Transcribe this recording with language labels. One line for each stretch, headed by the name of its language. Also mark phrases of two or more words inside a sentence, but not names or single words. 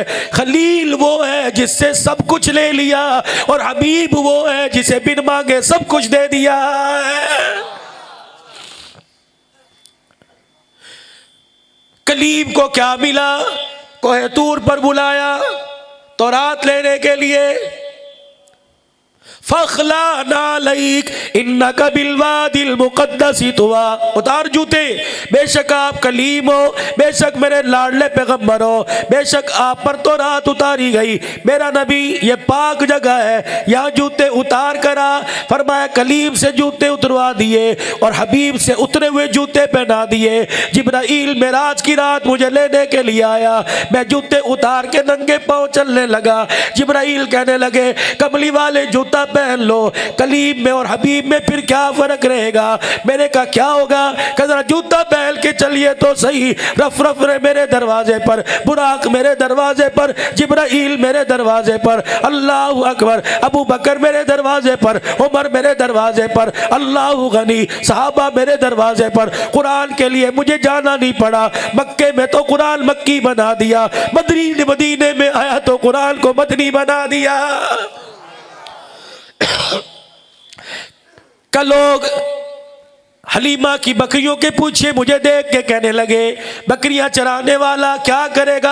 Urdu: خلیل وہ ہے جس سے سب کچھ لے لیا اور حبیب وہ ہے جسے بن مانگے سب کچھ دے دیا ہے. کلیم کو کیا ملا? کوہے طور پر بلایا تورات لینے کے لیے,
Arabic: فاخلع نعليك إنك بالواد المقدس طوى,
Urdu: اتار جوتے، بیشک آپ کلیم ہو، بیشک میرے لاڈلے پیغمبر ہو، بیشک آپ پر تو رات اتاری گئی، میرا نبی یہ پاک جگہ ہے، یہاں جوتے اتار کرا. فرمایا کلیم سے جوتے اتروا دیے اور حبیب سے اترے ہوئے جوتے پہنا دیے. جبرائیل معراج کی رات مجھے لینے کے لیے آیا، میں جوتے اتار کے ننگے پاؤں چلنے لگا. جبرائیل کہنے لگے کملی والے جوتا پہن لو، کلیم میں اور حبیب میں پھر کیا فرق رہے گا? میں نے کہا کیا ہوگا? ذرا جوتا پہن کے چلیے تو سہی۔ رف رف میرے دروازے پر، براق میرے دروازے پر، جبرائیل میرے دروازے پر,
Arabic: الله أكبر,
Urdu: ابو بکر میرے دروازے پر، عمر میرے دروازے پر,
Arabic: الله غني,
Urdu: صحابہ میرے دروازے پر. قرآن کے لیے مجھے جانا نہیں پڑا، مکے میں تو قرآن مکی بنا دیا، مدینے میں آیا تو قرآن کو مدنی بنا دیا. کا لوگ حلیمہ کی بکریوں کے پیچھے مجھے دیکھ کے کہنے لگے بکریاں چرانے والا کیا کرے گا?